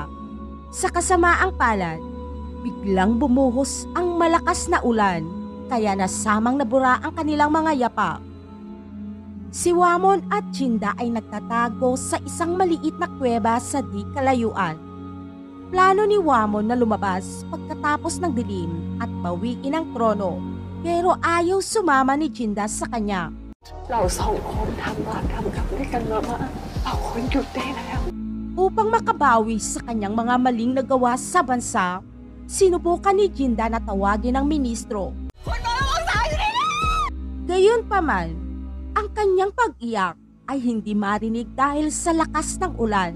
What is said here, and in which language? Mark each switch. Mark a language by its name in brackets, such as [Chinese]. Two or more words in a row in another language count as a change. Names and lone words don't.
[Filipino] Sa kasamaang palad, biglang bumuhos ang malakas na ulan kaya nasamang nabura ang kanilang mga yapak. Si Wamon at Jinda ay nagtatago sa isang maliit na kuweba sa di kalayuan. Plano ni Wamon na lumabas pagkatapos ng dilim at bawiin ang trono, pero ayaw sumama ni Jinda sa kanya. [Thai] เราสองคนทำบาปทำกรรมด้วยกันมามากเราควรหยุดได้แล้ว [Filipino] Upang makabawi sa kanyang mga maling nagawa sa bansa, sinubukan ni Jinda na tawagin ang ministro. Gayunpaman, ang kanyang pag-iyak ay hindi marinig dahil sa lakas ng ulan.